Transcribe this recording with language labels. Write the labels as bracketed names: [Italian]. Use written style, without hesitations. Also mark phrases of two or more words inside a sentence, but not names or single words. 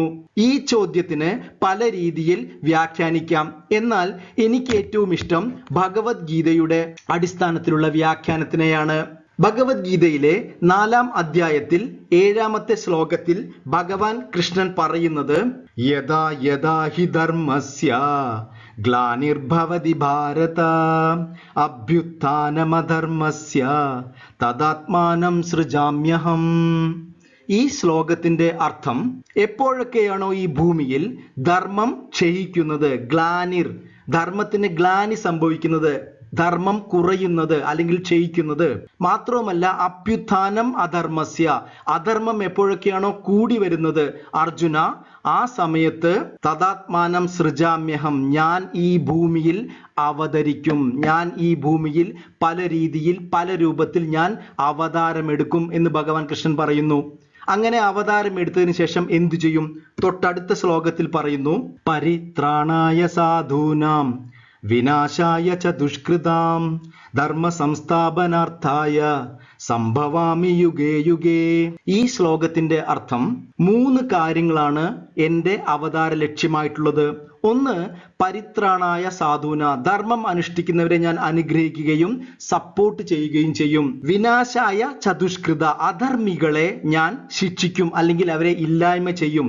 [Malayalam] ഈ ചോദ്യത്തിന് പല രീതിയിൽ വ്യാഖ്യാനിക്കാം. എന്നാൽ എനിക്ക് ഏറ്റവും ഇഷ്ടം ഭഗവത്ഗീതയുടെ അടിസ്ഥാനത്തിലുള്ള വ്യാഖ്യാനത്തിനെയാണ്. ഭഗവത്ഗീതയിലെ 4ാം അധ്യായത്തിൽ 7ാമത്തെ ശ്ലോകത്തിൽ ഭഗവാൻ കൃഷ്ണൻ പറയുന്നത്, [Sanskrit] യഥാ യഥാ ഹി ധർമ്മസ്യ ഗ്ലാനിർഭവതി ഭാരത അഭ്യുത്ഥാനമധർമ്മസ്യ തദാത്മാനം സൃജാമ്യഹം. [Malayalam] ഈ ശ്ലോകത്തിന്റെ അർത്ഥം, എപ്പോഴൊക്കെയാണോ ഈ ഭൂമിയിൽ ധർമ്മം ക്ഷയിക്കുന്നത്, ഗ്ലാനിർ, ധർമ്മത്തിന് ഗ്ലാനി സംഭവിക്കുന്നത്, ധർമ്മം കുറയുന്നത് അല്ലെങ്കിൽ ക്ഷയിക്കുന്നത്, മാത്രവുമല്ല [Sanskrit] അഭ്യുത്ഥാനം അധർമ്മസ്യ, [Malayalam] അധർമ്മം എപ്പോഴൊക്കെയാണോ കൂടി വരുന്നത്, അർജുന, ആ സമയത്ത് [Sanskrit] തദാത്മാനം സൃജാമ്യഹം, [Malayalam] ഞാൻ ഈ ഭൂമിയിൽ അവതരിക്കും, ഞാൻ ഈ ഭൂമിയിൽ പല രീതിയിൽ പല രൂപത്തിൽ ഞാൻ അവതാരമെടുക്കും എന്ന് ഭഗവാൻ കൃഷ്ണൻ പറയുന്നു. അങ്ങനെ അവതാരം എടുത്തതിന് ശേഷം എന്തു ചെയ്യും? തൊട്ടടുത്ത ശ്ലോകത്തിൽ പറയുന്നു, [Sanskrit] പരിത്രാണായ സാധൂനാം വിനാശായ ച ദുഷ്കൃതാം ധർമ്മ സംസ്ഥാപനാർത്ഥായ സംഭവാമി യുഗേ യുഗേ. [Malayalam] ഈ ശ്ലോകത്തിന്റെ അർത്ഥം, 3 കാര്യങ്ങളാണ് എൻ്റെ അവതാര ലക്ഷ്യമായിട്ടുള്ളത്. ഒന്ന്, [Sanskrit] പരിത്രാണായ സാധൂന, [Malayalam] ധർമ്മം അനുഷ്ഠിക്കുന്നവരെ ഞാൻ അനുഗ്രഹിക്കുകയും സപ്പോർട്ട് ചെയ്യുകയും ചെയ്യും. [Sanskrit] വിനാശായ ചതുഷ്കൃത, [Malayalam] അധർമ്മികളെ ഞാൻ ശിക്ഷിക്കും അല്ലെങ്കിൽ അവരെ ഇല്ലായ്മ ചെയ്യും.